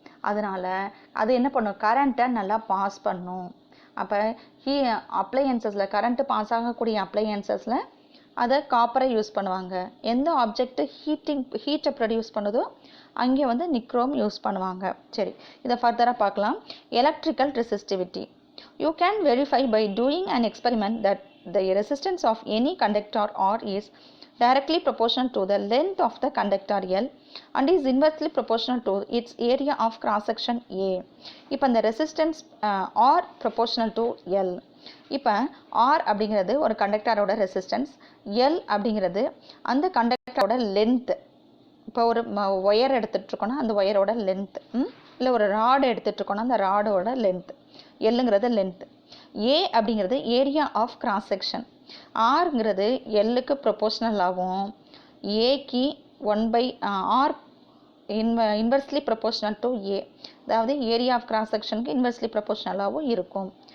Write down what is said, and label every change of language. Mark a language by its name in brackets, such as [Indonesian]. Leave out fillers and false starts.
[Tamil] அதனால் அது என்ன பண்ணும், கரண்ட்டை நல்லா பாஸ் பண்ணும். அப்போ அப்ளையன்சஸில் கரண்ட்டு பாஸ் ஆகக்கூடிய அப்ளையன்சஸில் அதை காப்பரை யூஸ் பண்ணுவாங்க. எந்த ஆப்ஜெக்ட் ஹீட்டை ப்ரொடியூஸ் பண்ணுதோ அங்கே வந்து நிக்ரோம் யூஸ் பண்ணுவாங்க. சரி, இதை ஃபர்தராக பார்க்கலாம். Electrical resistivity. [English] You can verify by doing an experiment that the resistance of any conductor R is directly proportional to the length of the conductor L and is inversely proportional to its area of cross section A. [Tamil] இப்போ இந்த resistance [English] R proportional to L. [Tamil] இப்போ R அப்படிங்கிறது ஒரு கண்டக்டரோட resistance, L அப்படிங்கிறது அந்த கண்டக்டரோட length. இப்போ ஒரு wire எடுத்துகிட்ருக்கோன்னா அந்த ஒயரோட லென்த், இல்லை ஒரு ராடு எடுத்துகிட்ருக்கோன்னா அந்த ராடோட லென்த். எல்லுங்கிறது லென்த். ஏ அப்படிங்கிறது ஏரியா ஆஃப் கிராஸ் செக்ஷன். ஆர்ங்கிறது எல்லுக்கு ப்ரொபோஷ்னலாகவும் ஏக்கு 1/r [English] inversely proportional to A, [Tamil] அதாவது ஏரியா ஆஃப் கிராஸ் செக்ஷனுக்கு இன்வெர்ஸ்லி ப்ரொபோஷ்னலாகவும் இருக்கும்.